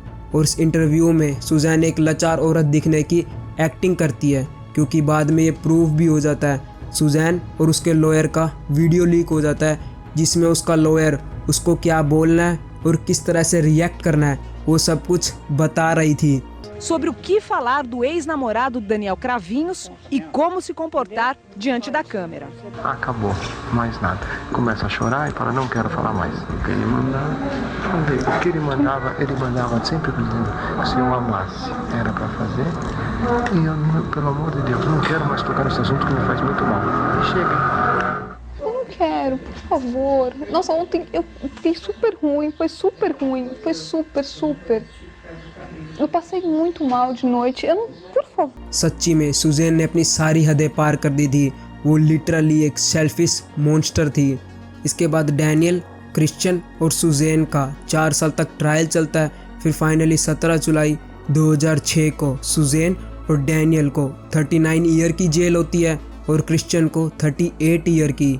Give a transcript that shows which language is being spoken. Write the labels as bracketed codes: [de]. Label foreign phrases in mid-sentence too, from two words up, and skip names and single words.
[hi] और इस इंटरव्यू में सुजैन एक लाचार औरत दिखने की एक्टिंग करती है, क्योंकि बाद में ये प्रूव भी हो जाता है। सुजैन और उसके लॉयर का वीडियो लीक हो जाता है, जिसमें उसका लॉयर उसको क्या बोलना है और किस तरह से रिएक्ट करना है वो सब कुछ बता रही थी। [pt] Sobre o que falar do ex-namorado Daniel Cravinhos e como se comportar diante da câmera. Acabou, mais nada. Começa a chorar e fala, não quero falar mais. O que ele mandava, ele mandava sempre dizendo que se eu amasse era para fazer. E eu, pelo amor de Deus, não quero mais tocar nesse assunto que me faz muito mal. Chega. Eu não quero, por favor. Nossa, ontem eu fiquei super ruim, foi super. Eu passei muito mal de noite. Eu não, por favor. [hi] सच्ची में सुजैन ने अपनी सारी हदें पार कर दी थी। वो लिटरली एक [en] selfish monster [hi] थी। इसके बाद डैनियल, क्रिश्चियन और सुजैन का 4 साल तक ट्रायल चलता है। फिर फाइनली 17 जुलाई 2006 को सुजैन और डैनियल को 39 ईयर की जेल होती है और क्रिश्चियन को 38 ईयर की।